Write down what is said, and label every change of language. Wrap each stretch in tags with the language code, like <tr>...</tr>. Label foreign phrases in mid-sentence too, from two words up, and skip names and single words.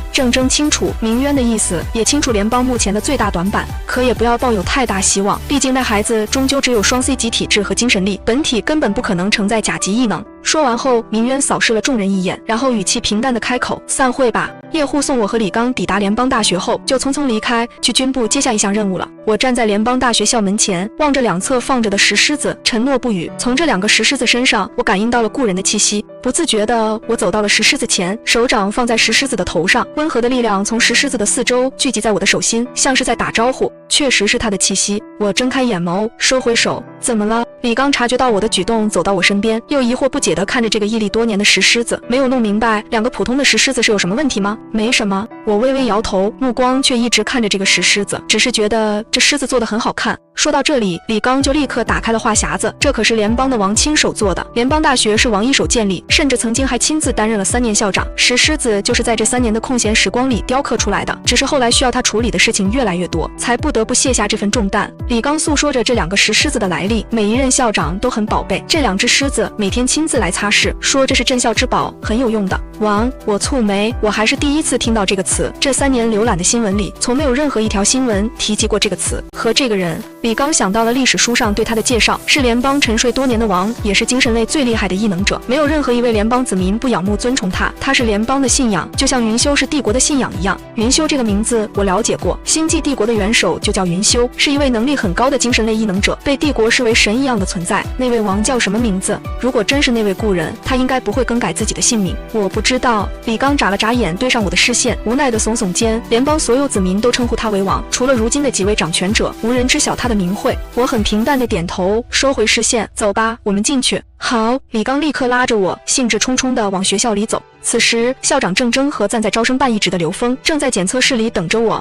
<zh>鄭錚清楚明淵的意思，也清楚聯邦目前的最大短板，可也不要抱有太大希望，畢竟那孩子終究只有雙 C 級體質和精神力，本體根本不可能承載甲級異能。說完後，明淵掃視了眾人一眼，然後語氣平淡地開口：“散會吧。” 葉護送我和李剛抵達聯邦大學後，就匆匆離開，去軍部接下一項任務了。我站在聯邦大學校門前，望着兩側放着的石獅子，沉默不語。從這2個石獅子身上，我感應到了故人的氣息。不自覺地，我走到了石獅子前，手掌放在石獅子的頭上，溫和的力量從石獅子的四周聚集在我的手心，像是在打招呼。確實是他的氣息。我睜開眼眸，收回手。怎麼了？李剛察覺到我的舉動，走到我身邊，又疑惑不解地看着這個屹立多年的石獅子，沒有弄明白2個普通的石獅子是有什麼問題嗎？沒什麼。我微微搖頭，目光卻一直看着這個石獅子，只是覺得這獅子做得很好看。說到這裡，李剛就立刻打開了話匣子，這可是聯邦的王親手做的。聯邦大學是王一手建立，甚至曾經還親自擔任了3年校長。石獅子就是在這3年的空閒時光裡雕刻出來的，只是後來需要他處理的事情越來越多，才不得不卸下這份重擔。李剛訴說着這2個石獅子的來歷，每一任校長都很寶貝這2隻獅子，每天親自來擦拭，說這是鎮校之寶，很有用的。王，我蹙眉，我還是第一次聽到這個詞。這3年瀏覽的新聞裡，從沒有任何一條新聞提及過這個詞和這個人。李剛想到了歷史書上對他的介紹，是聯邦沉睡多年的王，也是精神類最厲害的異能者，沒有任何一位聯邦子民不仰慕尊崇他。他是聯邦的信仰，就像雲修是帝國的信仰一樣。雲修這個名字我了解過，星際帝國的元首就叫雲修，是一位能力很高的精神類異能者，被帝國視為神一樣的存在。那位王叫什麼名字？如果真是那位故人，他應該不會更改自己的姓名。我不知道。李剛眨了眨眼，對上我的視線，無奈地聳聳肩。聯邦所有子民都稱呼他為王，除了如今的幾位掌權者，無人知曉他的名諱。我很平淡地點頭，收回視線。走吧，我們進去。好，李剛立刻拉着我，興致沖沖地往學校裡走。此時，校長鄭錚和暫在招生辦一職的劉峰正在檢測室裡等着我。</zh>